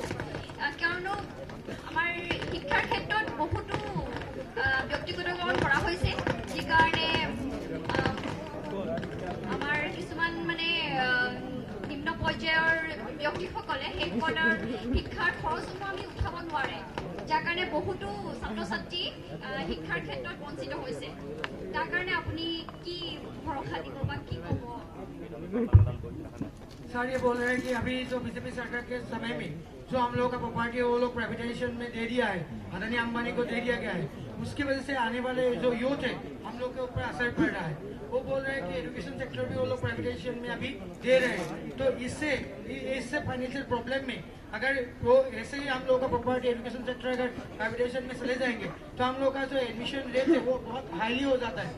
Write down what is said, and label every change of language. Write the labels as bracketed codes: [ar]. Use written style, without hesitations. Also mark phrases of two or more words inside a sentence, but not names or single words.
[as] কিয়নো আমাৰ শিক্ষাৰ ক্ষেত্ৰত বহুতো ব্যক্তিগতকৰণ কৰা হৈছে, যি কাৰণে আমাৰ কিছুমান মানে নিম্ন পৰ্যায়ৰ ব্যক্তিসকলে সেইসকলৰ শিক্ষাৰ খৰচসমূহ আমি উঠাব নোৱাৰে, যাৰ কাৰণে বহুতো ছাত্ৰ ছাত্ৰী শিক্ষাৰ ক্ষেত্ৰত বঞ্চিত হৈছে। তাৰ কাৰণে আপুনি কি ভৰসা দিব বা কি ক'ব? [hi] सर ये बोल रहे हैं कि अभी जो बीजेपी सरकार के समय में जो हम लोगों का प्रॉपर्टी है वो लोग प्राइवेटाइजेशन में दे दिया है, अदानी अंबानी को दे दिया गया है, उसकी वजह से आने वाले जो यूथ है हम लोग के ऊपर असर पड़ रहा है। वो बोल रहे हैं कि [en] education sector [hi] भी वो लोग प्राइवेटाइजेशन में अभी दे रहे हैं, तो इससे [en] financial problem [hi] में अगर वो ऐसे ही हम लोगों का [en] property education sector [hi] अगर प्राइवेटाइजेशन में चले जाएंगे तो हम लोग का जो [en] admission rate [hi] है वो बहुत हाईली हो जाता है।